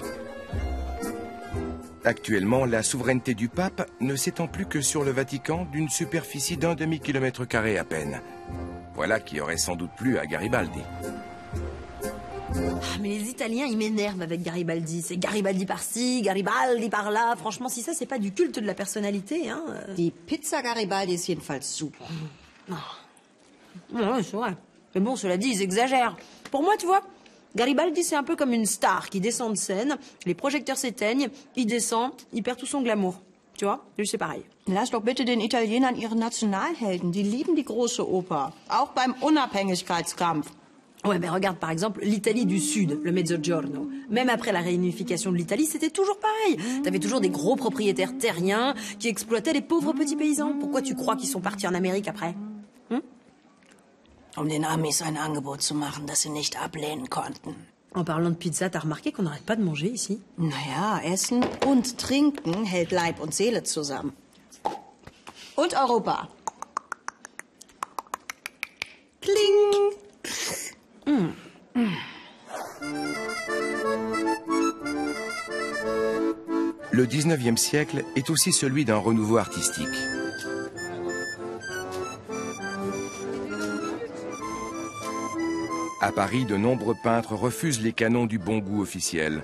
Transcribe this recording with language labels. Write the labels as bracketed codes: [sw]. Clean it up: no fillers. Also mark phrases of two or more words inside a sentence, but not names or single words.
[fr] Actuellement, la souveraineté du pape ne s'étend plus que sur le Vatican d'une superficie d'1 demi-kilomètre carré à peine. Voilà qui aurait sans doute plu à Garibaldi. Mais les Italiens, ils m'énervent avec Garibaldi. C'est Garibaldi par-ci, Garibaldi par-là. Franchement, si ça, c'est pas du culte de la personnalité, hein. [de] Die Pizza Garibaldi ist jedenfalls super. [fr] Ouais, c'est vrai. Mais bon, cela dit, ils exagèrent. Pour moi, tu vois, Garibaldi, c'est un peu comme une star qui descend de scène, les projecteurs s'éteignent, il descend, il perd tout son glamour. Tu vois, lui, c'est pareil. [de] Lass doch bitte den Italienern ihre Nationalhelden. Die lieben die große Oper. Auch beim Unabhängigkeitskampf. [fr] Ouais, mais regarde par exemple l'Italie du Sud, le Mezzogiorno. Même après la réunification de l'Italie, c'était toujours pareil. T'avais toujours des gros propriétaires terriens qui exploitaient les pauvres petits paysans. Pourquoi tu crois qu'ils sont partis en Amérique après? [de] Um den Amis ein Angebot zu machen, das sie nicht ablehnen konnten. [fr] En parlant de pizza, t'as remarqué qu'on n'arrête pas de manger ici? [de] Naja, Essen und Trinken hält Leib und Seele zusammen. Und Europa. Kling! [fr] Le 19e siècle est aussi celui d'un renouveau artistique. À Paris, de nombreux peintres refusent les canons du bon goût officiel.